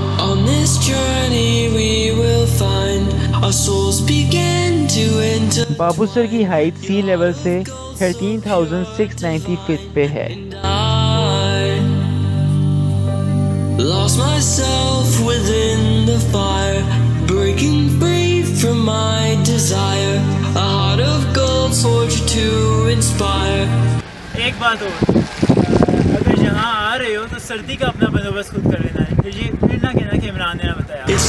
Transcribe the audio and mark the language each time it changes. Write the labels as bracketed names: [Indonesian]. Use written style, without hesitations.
[English] On this journey we will find our souls begin to enter. [Hindi] Babusar की height सी level से 13,690 feet पे है। [English] Lost myself within the fire, breaking free from my desire. A heart of gold forged to inspire. [Hindi] एक बात और, अगर यहाँ आ रहे हो तो सर्दी का अपना बंदोबस्त खुद कर लेना है। फिर ना कहना कि इमरान ने ना बताया।